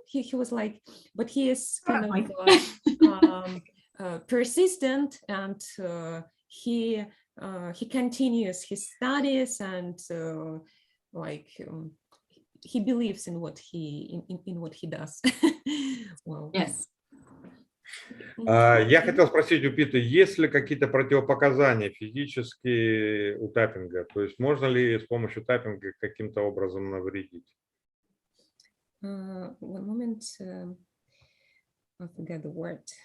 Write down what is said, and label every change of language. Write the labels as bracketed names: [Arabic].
[English] He was like, but he is kind of persistent, and he continues his studies, and like he believes in what he does. Well. Yes. [Russian] Я хотел спросить у Питы, есть ли какие-то противопоказания физические у таппинга? То есть можно ли с помощью таппинга каким-то образом навредить? [English] One moment, I forget the word.